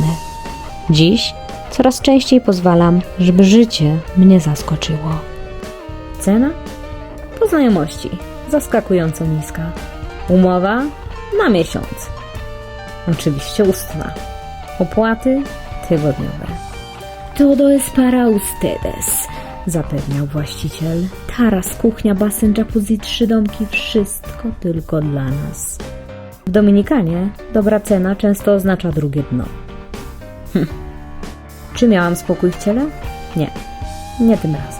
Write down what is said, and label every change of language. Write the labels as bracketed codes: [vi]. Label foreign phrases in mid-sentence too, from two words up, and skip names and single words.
[pl] Dziś coraz częściej pozwalam, żeby życie mnie zaskoczyło. Cena? Po znajomości. Zaskakująco niska. Umowa? Na miesiąc. Oczywiście ustna. Opłaty? Tygodniowe. [es] Todo es para ustedes, [pl] zapewniał właściciel. Taras, kuchnia, basen, jacuzzi, 3 domki, wszystko tylko dla nas. W Dominikanie dobra cena często oznacza drugie dno. Czy miałam spokój w ciele? Nie tym razem.